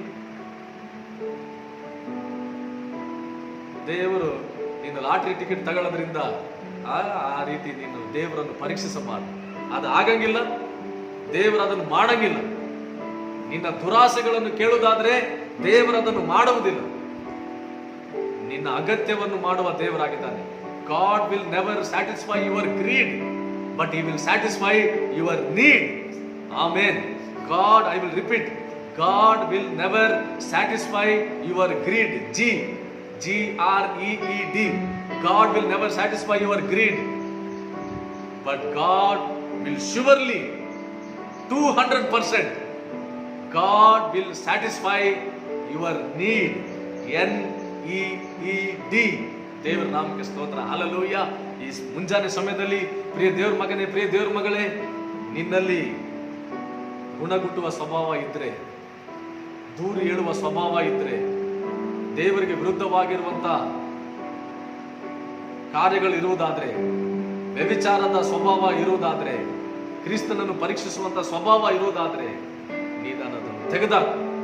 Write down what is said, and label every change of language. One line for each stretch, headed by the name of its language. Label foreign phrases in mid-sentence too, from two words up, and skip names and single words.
Kannada: ದೇವರು ನೀನು
English: lottery ticket
Kannada: ತಗೊಳ್ಳೋದ್ರಿಂದ ಆ ರೀತಿ ನೀನು ದೇವರನ್ನು ಪರೀಕ್ಷಿಸಬಾರದು. ಅದು ಆಗಂಗಿಲ್ಲ, ದೇವರು ಅದನ್ನು ಮಾಡಂಗಿಲ್ಲ. ನಿನ್ನ ದುರಾಸೆಗಳನ್ನು ಕೇಳುವುದಾದ್ರೆ ದೇವರು ಅದನ್ನು ಮಾಡುವುದಿಲ್ಲ. ನಿನ್ನ ಅಗತ್ಯವನ್ನು ಮಾಡುವ ದೇವರಾಗಿದ್ದಾನೆ.
English: God will never satisfy your greed, but He will satisfy your need. Amen. God, I will repeat, God will never satisfy your greed. G-R-E-E-D. God will never satisfy your greed, but God will surely 200% God will satisfy your need.
Kannada: N-E-E-D. ದೇವರ ನಾಮಕ್ಕೆ ಸ್ತೋತ್ರ. ಹಲ್ಲೆಲೂಯಾ. ಈ ಮುಂಜಾನೆ ಸಮಯದಲ್ಲಿ ಪ್ರಿಯ ದೇವ್ರ ಮಗನೇ, ಪ್ರಿಯ ದೇವ್ರ ಮಗಳೇ, ನಿನ್ನಲ್ಲಿ ಗುಣಗುಟ್ಟುವ ಸ್ವಭಾವ ಇದ್ರೆ, ದೂರ ಹೇಳುವ ಸ್ವಭಾವ ಇದ್ರೆ, ದೇವರಿಗೆ ವಿರುದ್ಧವಾಗಿರುವಂತ ಕಾರ್ಯಗಳು ಇರುವುದಾದ್ರೆ, ವ್ಯಭಿಚಾರದ ಸ್ವಭಾವ ಇರುವುದಾದ್ರೆ, ಕ್ರಿಸ್ತನನ್ನು ಪರೀಕ್ಷಿಸುವಂತ ಸ್ವಭಾವ ಇರುವುದಾದ್ರೆ, ನೀನನ್ನು ತೆಗೆದಾಕು.